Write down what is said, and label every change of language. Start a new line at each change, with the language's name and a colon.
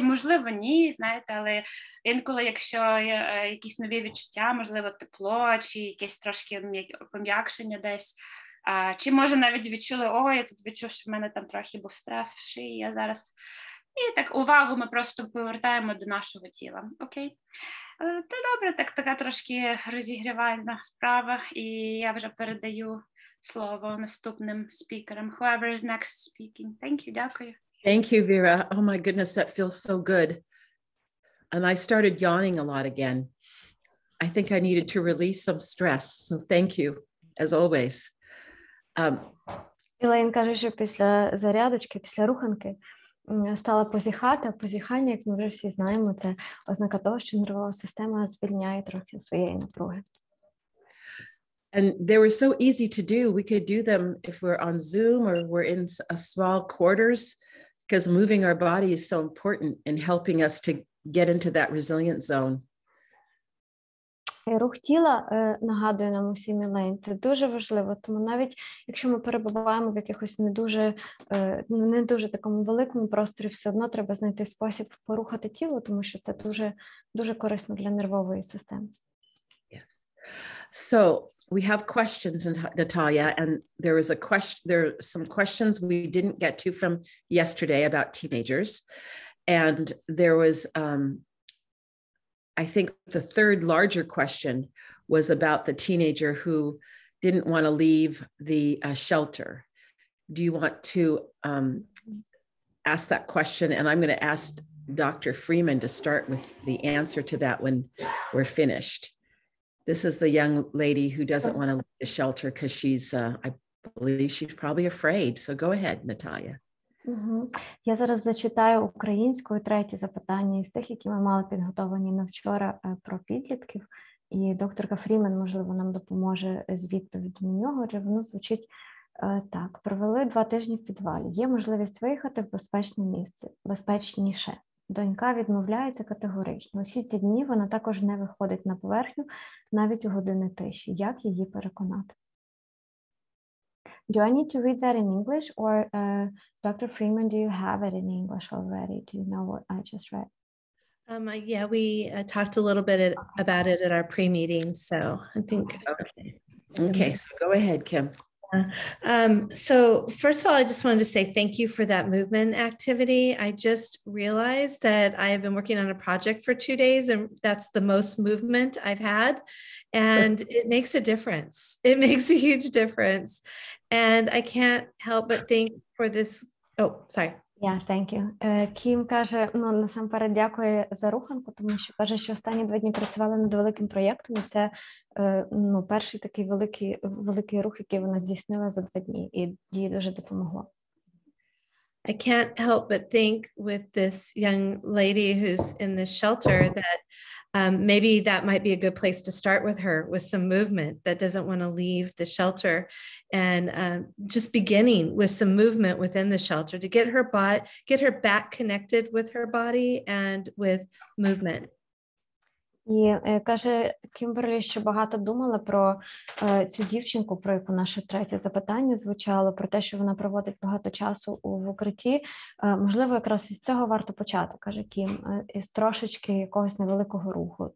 Ukrainian: Можливо, ні, знаєте, але інколи, якщо є якісь нові відчуття, можливо, тепло, чи якесь трошки пом'якшення десь, чи може навіть відчули, я тут відчув, що в мене там трохи був стрес в шиї, я зараз... І так увагу ми просто повертаємо до нашого тіла. Окей? Та добре, така трошки розігрівальна справа, і я вже передаю слово наступним спікерам.
English: Whoever is next speaking. Thank you,
Ukrainian: дякую.
English: Thank you, Vera. Oh my goodness, that feels so good. And I started yawning a lot again. I think I needed to release some stress. So thank you, as always.
Ukrainian: Ілейн каже, що після зарядочки, після руханки стала позіхати, а позіхання, як ми вже всі знаємо, це ознака того, що нервова система звільняє трохи своєї напруги.
English: And they were so easy to do. We could do them if we're on Zoom or we're in a small quarters, because moving our body is so important in helping us to get into that resilient zone.
Ukrainian: Рух тіла нагадує нам усім, Ілейн, це дуже важливо, тому навіть якщо ми перебуваємо в якихось не дуже такому великому просторі, все одно треба знайти спосіб порухати тіло, тому що це дуже, дуже корисно для нервової системи.
English: Yes. So we have questions, Natalia, and there are some questions we didn't get to from yesterday about teenagers, and there was I think the third larger question was about the teenager who didn't want to leave the shelter. Do you want to ask that question? And I'm going to ask Dr. Freeman to start with the answer to that when we're finished. This is the young lady who doesn't want to leave the shelter because she's, I believe she's probably afraid. So go ahead, Natalia.
Ukrainian: Я зараз зачитаю українською третє запитання із тих, які ми мали підготовлені на вчора про підлітків, і докторка Фрімен, можливо, нам допоможе з відповіддю на нього, адже воно звучить так. Провели 2 тижні в підвалі. Є можливість виїхати в безпечне місце, безпечніше. Донька відмовляється категорично. Усі ці дні вона також не виходить на поверхню, навіть у години тиші. Як її переконати?
English: Do I need to read that in English, or Dr. Freeman, do you have it in English already? Do you know what I just read? Yeah, we talked a little bit about it at our pre-meeting, so I think. Okay, so go ahead, Kim. So first of all, I just wanted to say thank you for that movement activity. I just realized that I have been working on a project for 2 days, and that's the most movement I've had, and it makes a difference. It makes a huge difference, and I can't help but think for this. Oh, sorry. Yeah, thank you.
Ukrainian: Кім каже, насамперед дякую за руханку, тому що каже, що останні 2 дні працювали над великим проєктом, і це перший такий великий рух, який вона здійснила за 2 дні, і їй дуже допомогло.
English: I can't help but think with this young lady who's in this shelter that maybe that might be a good place to start with her, with some movement that doesn't want to leave the shelter, and just beginning with some movement within the shelter to get her back connected with her body and with movement.
Ukrainian: І каже Кімберлі, що багато думала про цю дівчинку, про яку наше третє запитання звучало, про те, що вона проводить багато часу в укритті. Можливо, якраз із цього варто почати, каже Кім, із трошечки якогось невеликого руху.